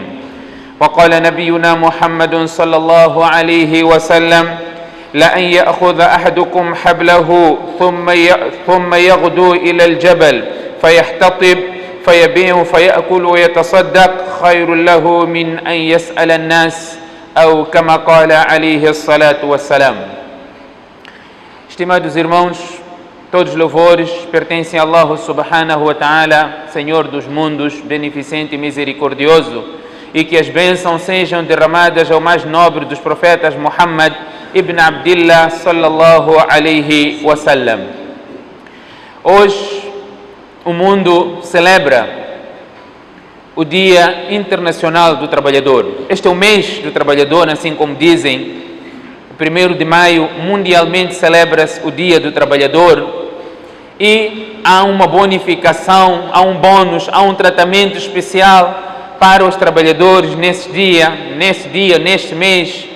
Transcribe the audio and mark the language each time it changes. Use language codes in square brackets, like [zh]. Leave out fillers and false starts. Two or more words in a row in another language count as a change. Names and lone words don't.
[ar] وقال نبينا محمد صلى الله عليه وسلم لأن يأخذ أحدكم حبله ثم يغدو إلى الجبل فيحتطب فيبيع فيأكل ويتصدق خير له من أن يسأل الناس أو كما قال عليه الصلاة والسلام. [pt] Estimados irmãos, todos os louvores pertencem a Allah [ar] سبحانه وتعالى, [pt] Senhor dos mundos, beneficente e misericordioso, e que as bênçãos sejam derramadas ao mais nobre dos profetas Muhammad ibn Abdillah [ar] صلى الله عليه وسلم. [pt] Hoje o mundo celebra o Dia Internacional do Trabalhador. Este é o mês do trabalhador, assim como dizem. O 1º de maio mundialmente celebra-se o Dia do Trabalhador e há uma bonificação, há um bônus, há um tratamento especial para os trabalhadores neste mês.